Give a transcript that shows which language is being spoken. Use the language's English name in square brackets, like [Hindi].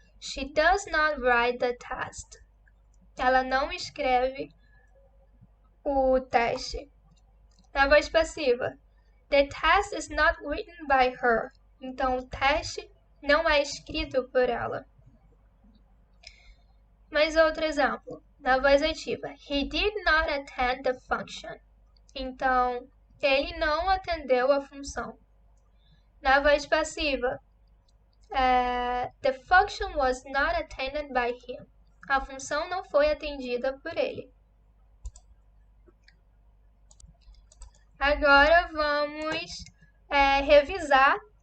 [English] She does not write the test. [Portuguese] Ela não escreve o teste. [English] Na voz passiva. The test is not written by her. [Portuguese] Então, o teste não é escrito por ela. Mais outro exemplo. Na voz ativa. [English] He did not attend the function. [Portuguese] Então, ele não atendeu a função. Na voz passiva. [English] The function was not attended by him. [Portuguese] A função não foi atendida por ele. Agora vamos revisar